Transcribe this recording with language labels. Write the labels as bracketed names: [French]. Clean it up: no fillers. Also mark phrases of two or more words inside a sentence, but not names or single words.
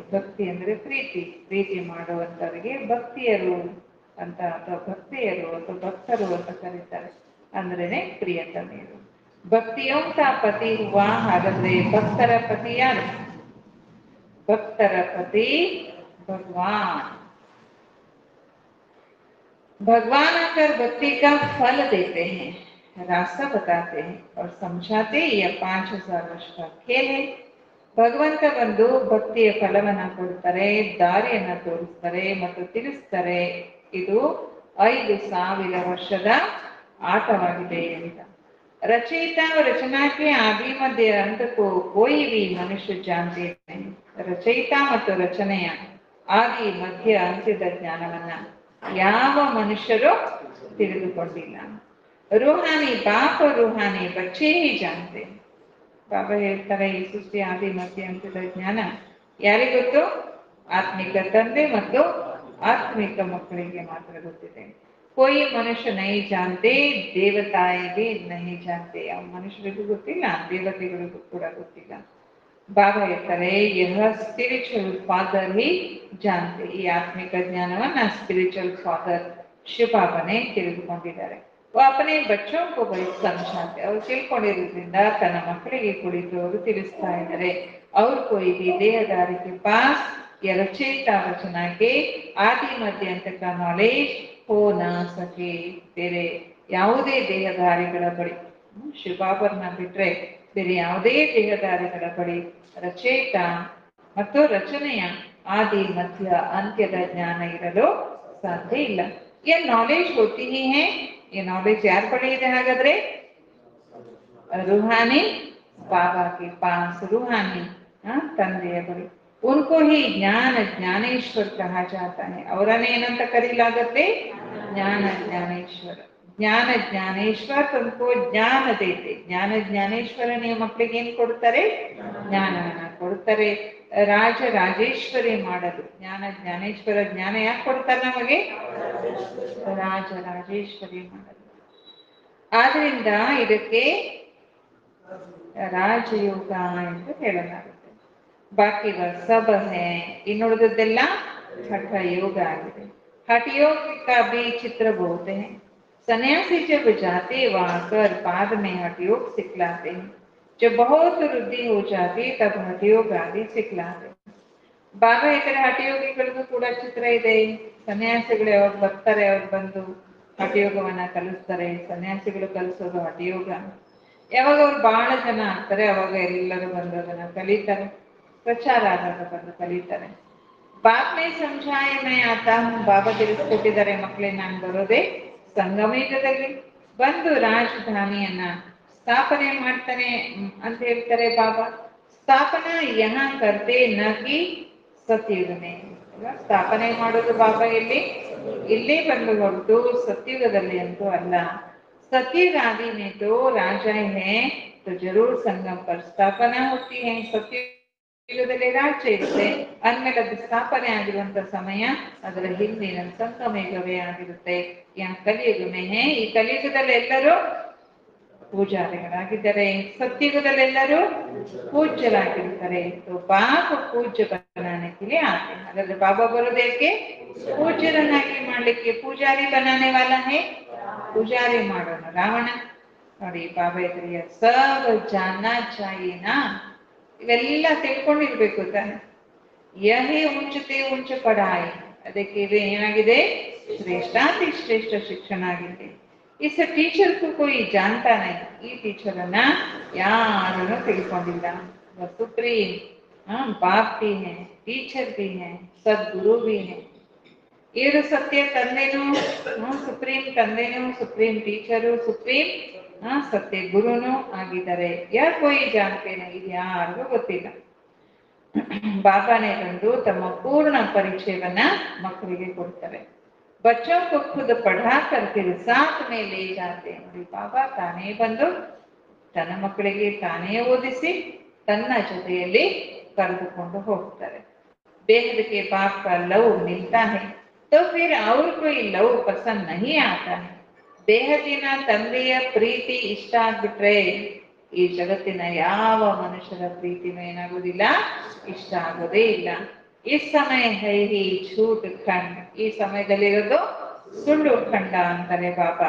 [Kannada] ಭಕ್ತಿ ಅಂದ್ರೆ ಪ್ರೀತಿ ಮಾಡುವಂತವರಿಗೆ ಭಕ್ತಿಯರು ಅಂತ ಅಥವಾ ಭಕ್ತಿಯರು ಅಥವಾ ಭಕ್ತರು ಅಂತ ಕರೀತಾರೆ. ಅಂದ್ರೇನೆ ಪ್ರಿಯತಮೆಯರು. ಭಕ್ತಿಯೋಂತ [Hindi] पति हुआ. [Kannada] ಹಾಗಾದ್ರೆ ಭಕ್ತರ ಪತಿ ಯಾರು? ಭಕ್ತರ ಪತಿ भगवान. [Hindi] भगवान आकर भक्ति का फल देते हैं, रास्ता बताते हैं और समझाते. यह 5000 वर्ष का खेल है. [Kannada] ಭಗವಂತ ಬಂದು ಭಕ್ತಿಯ ಫಲವನ್ನ ಕೊಡ್ತಾರೆ, ದಾರಿಯನ್ನ ತೋರಿಸ್ತಾರೆ ಮತ್ತು ತಿಳಿಸ್ತಾರೆ. ಇದು 5000 ವರ್ಷದ ಆಟವಾಗಿದೆ ಅಂತ. [Hindi] रचयिता और रचना के आदि मध्य अंत को कोई भी मनुष्य जानते नहीं. [Kannada] ರಚಯಿತಾ ಮತ್ತು ರಚನೆಯ ಆದಿ ಮಧ್ಯ ಅಂತ್ಯದ ಜ್ಞಾನವನ್ನ ಯಾವ ಮನುಷ್ಯರು ತಿಳಿದುಕೊಂಡಿಲ್ಲ. [Hindi] रूहानी बाप रूहानी बच्चे जानते. [Kannada] ಬಾಬಾ ಹೇಳ್ತಾರೆ, ಈ ಸೃಷ್ಟಿ ಆದಿ ಮಧ್ಯ ಅಂತ್ಯದ ಜ್ಞಾನ ಯಾರಿಗೊತ್ತು? ಆತ್ಮಿಕ ತಂದೆ ಮತ್ತು ಆತ್ಮಿಕ ಮಕ್ಕಳಿಗೆ ಮಾತ್ರ ಗೊತ್ತಿದೆ. [Hindi] कोई मनुष्य नहीं जानते, देवताएं भी नहीं जानते. [Kannada] ಆ ಮನುಷ್ಯರಿಗೂ ಗೊತ್ತಿಲ್ಲ, ದೇವತೆಗಳಿಗೂ ಕೂಡ ಗೊತ್ತಿಲ್ಲ. ಬಾಬಾ ಹೇಳ್ತಾರೆ, [Hindi] यह [English] spiritual father [Hindi] ही जानते. [Kannada] ಈ ಆತ್ಮಿಕ ಜ್ಞಾನವನ್ನ [English] spiritual father [Kannada] ಶಿವಬಾಬಾನೇ ತಿಳಿದುಕೊಂಡಿದ್ದಾರೆ. [Hindi] अपने बच्चों को बैठ समझाते. [Kannada] ಅವ್ರು ತಿಳ್ಕೊಂಡಿರೋದ್ರಿಂದ ತನ್ನ ಮಕ್ಕಳಿಗೆ ಕುಳಿತು ಅವರು ತಿಳಿಸ್ತಾ ಇದ್ದಾರೆ. [Hindi] ಅವ್ರ कोई भी देहदारी के पास या रचयिता रचना के आदि मध्य अंत का नॉलेज हो ना सके. [Kannada] ಬೇರೆ ಯಾವುದೇ ದೇಹಧಾರಿಗಳ ಬಳಿ, ಶಿವಬಾಬರ್ನ ಬಿಟ್ರೆ ಬೇರೆ ಯಾವುದೇ ದೇಹಧಾರಿಗಳ ಬಳಿ ರಚಯಿತ ಮತ್ತು ರಚನೆಯ ಆದಿ ಮಧ್ಯ ಅಂತ್ಯದ ಜ್ಞಾನ ಇರಲು ಸಾಧ್ಯ ಇಲ್ಲ. [Hindi] ये नॉलेज होती ही है. ये नॉलेज [Kannada] ಯಾರ ಬಳಿ ಇದೆ? [Hindi] ಹಾಗಾದ್ರೆ रूहानी बाबा के पास, रूहानी [Kannada] ತಂದೆಯ ಬಳಿ. [Hindi] उनको ही ज्ञान ज्ञानेश्वर कहा जाता है. [Kannada] ಅವರನ್ನೇ ಏನಂತ ಕರೀಲಾಗುತ್ತೆ? ಜ್ಞಾನ ಜ್ಞಾನೇಶ್ವರ. [Hindi] ज्ञान ज्ञानेश्वर तुमको ज्ञान देते. [Kannada] ಜ್ಞಾನ ಜ್ಞಾನೇಶ್ವರ ನೀವು ಮಕ್ಕಳಿಗೆ ಏನ್ ಕೊಡ್ತಾರೆ? ಜ್ಞಾನವನ್ನ ಕೊಡ್ತಾರೆ. ರಾಜ ರಾಜೇಶ್ವರಿ ಮಾಡಲು ಜ್ಞಾನ ಜ್ಞಾನೇಶ್ವರ. ಜ್ಞಾನ ಯಾಕೆ ಕೊಡ್ತಾರೆ ನಮಗೆ? ರಾಜ ರಾಜೇಶ್ವರಿ ಮಾಡಲು. ಆದ್ರಿಂದ ಇದಕ್ಕೆ ರಾಜಯೋಗ ಎಂದು ಹೇಳಲಾಗುತ್ತೆ. [Hindi] बाकी सब है, [Kannada] ಇನ್ನುಳಿದದ್ದೆಲ್ಲ ಹಠ ಯೋಗ ಆಗಿದೆ. [Hindi] हठयोग का भी चित्र बोलते हैं. सन्यासी जब जाते वहां कर बाद में हठयोग सिखलाते हैं. जब बहुत वृद्धि हो जाती तब हठयोग आदि सिखलाते. [Kannada] ಬಾಬಾ ಹೇಳ್ತಾರೆ, ಹಠಯೋಗಿಗಳಿಗೂ ಕೂಡ ಚಿತ್ರ ಇದೆ. ಸನ್ಯಾಸಿಗಳು ಯಾವಾಗ ಬರ್ತಾರೆ, ಅವ್ರು ಬಂದು ಹಠಯೋಗವನ್ನ ಕಲಿಸ್ತಾರೆ. ಸನ್ಯಾಸಿಗಳು ಕಲಿಸೋದು ಹಠಯೋಗ. ಯಾವಾಗ ಅವ್ರು ಬಹಳ ಜನ ಆಗ್ತಾರೆ ಅವಾಗ ಎಲ್ಲರೂ ಬಂದು ಅದನ್ನ ಕಲಿತಾರೆ. ಪ್ರಚಾರ ಆದಾಗ ಬಂದು ಕಲಿತಾರೆ. [Hindi] बाप ने समझाए मैं आता हूँ, [Kannada] ಬಾಬಾ ತಿಳಿಸ್ಕೊಟ್ಟಿದ್ದಾರೆ ಮಕ್ಕಳೇ ನಾನು ಬರೋದೇ ಸಂಗಮೇಗದಲ್ಲಿ ಬಂದು ರಾಜಧಾನಿಯನ್ನ ಸ್ಥಾಪನೆ ಮಾಡ್ತಾನೆ ಅಂತ ಹೇಳ್ತಾರೆ ಬಾಬಾ. [Hindi] स्थापना यहाँ करते न कि सतयुगने, [Kannada] ಸ್ಥಾಪನೆ ಮಾಡೋದು ಬಾಬಾ ಇಲ್ಲಿ ಬಂದು ಹೊರತು ಸತ್ಯುಗದಲ್ಲಿ ಅಂತೂ ಅಲ್ಲ. [Hindi] सत्युग आदि में तो राजा है, तो जरूर संगम पर स्थापना होती है. [Kannada] ಸತ್ಯುಗದಲ್ಲಿ ರಾಜ್ಯ ಇರುತ್ತೆ, ಅಂದ್ಮೇಲೆ ಅದು ಸ್ಥಾಪನೆ ಆಗಿರುವಂತ ಸಮಯ ಅದರ ಹಿಂದಿನ ಸಂಗಮೇಗವೇ ಆಗಿರುತ್ತೆ. [Hindi] यह कलियुग में है, [Kannada] ಈ ಕಲಿಯುಗದಲ್ಲಿ ಎಲ್ಲರೂ ಪೂಜಾರಿಗಳಾಗಿದ್ದಾರೆ, ಸತ್ಯುಗದಲ್ಲಿ ಎಲ್ಲರೂ ಪೂಜ್ಯರಾಗಿರ್ತಾರೆ. [Hindi] तो बाप पूज्य बनाने के लिए आते हैं. [Kannada] ಹಾಗಾದ್ರೆ ಬಾಬಾ ಬರೋದೇಕೆ? ಪೂಜ್ಯರನ್ನಾಗಿ ಮಾಡ್ಲಿಕ್ಕೆ. [Hindi] ಪೂಜಾರಿ बनाने वाला है, [Kannada] ಪೂಜಾರಿ ಮಾಡೋಣ ರಾವಣ. ನೋಡಿ ಬಾಬಾ ಎದುರಿಗೆ [Hindi] सब जानना चाहिए ना, [Kannada] ಇವೆಲ್ಲ ತಿಳ್ಕೊಂಡಿರ್ಬೇಕು ತಾನೆ. [Hindi] यही ऊँचे ते ऊँच पढ़ाई, [Kannada] ಅದಕ್ಕೆ ಇದು ಏನಾಗಿದೆ? ಶ್ರೇಷ್ಠಾತಿ ಶ್ರೇಷ್ಠ ಶಿಕ್ಷಣ ಆಗಿದೆ. [Hindi] इस टीचर को कोई जानता नहीं, [Kannada] ಈ ಟೀಚರ್ ಅನ್ನ ಯಾರನ್ನು ತಿಳ್ಕೊಂಡಿಲ್ಲ. [Hindi] सुप्रीम बाप भी है, टीचर भी है, सद्गुरु भी है. [Kannada] ಇವರು ಸತ್ಯ ತಂದೆನೂ, ಸುಪ್ರೀಂ ತಂದೆನೂ, ಸುಪ್ರೀಂ ಟೀಚರು, ಸುಪ್ರೀಂ ಸತ್ಯ ಗುರುನು ಆಗಿದ್ದಾರೆ. [Hindi] यह कोई जानते नहीं, [Kannada] ಇದು ಯಾರಿಗೂ ಗೊತ್ತಿಲ್ಲ. ಬಾಬಾನೇ ಬಂದು ತಮ್ಮ ಪೂರ್ಣ ಪರಿಚಯವನ್ನ ಮಕ್ಕಳಿಗೆ ಕೊಡ್ತಾರೆ. [Hindi] बच्चों को खुद पढ़ा कर फिर साथ में ले जाते हैं. [Kannada] ನೋಡಿ ಬಾಬಾ ತಾನೇ ಬಂದು ತನ್ನ ಮಕ್ಕಳಿಗೆ ತಾನೇ ಓದಿಸಿ ತನ್ನ ಜೊತೆಯಲ್ಲಿ ಕರೆದುಕೊಂಡು ಹೋಗ್ತಾರೆ. [Hindi] बेहद के बाप का लव मिलता है तो फिर और कोई लव पसंद नहीं आता है. [Kannada] ಬೇಹದಿನ ತಂದೆಯ ಪ್ರೀತಿ ಇಷ್ಟ ಆಗ್ಬಿಟ್ರೆ ಈ ಜಗತ್ತಿನ ಯಾವ ಮನುಷ್ಯರ ಪ್ರೀತಿನೂ ಏನಾಗೋದಿಲ್ಲ, ಇಷ್ಟ ಆಗೋದೇ ಇಲ್ಲ. ಈ ಸಮಯ [Hindi] है ही झूठ खंड, [Kannada] ಈ ಸಮಯದಲ್ಲಿರೋದು ಸುಳ್ಳು ಖಂಡ ಅಂತಾರೆ ಬಾಬಾ.